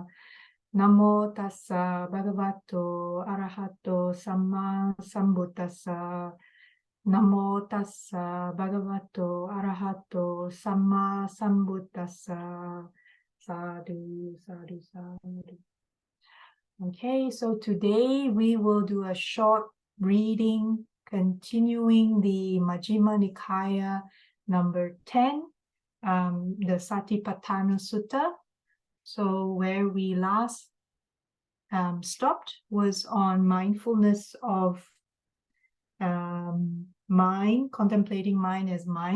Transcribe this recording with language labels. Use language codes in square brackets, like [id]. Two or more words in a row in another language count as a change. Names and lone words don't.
[pi] Namo tassa bhagavato arahato samma sambuddhassa. Namo tassa bhagavato arahato samma sambuddhassa. Sadhu, sadhu, sadhu. [en] Okay, so today we will do a short reading continuing the Majjhima Nikaya number 10, the Satipattana Sutta. So where we last stopped was on mindfulness of mind, contemplating mind as mind.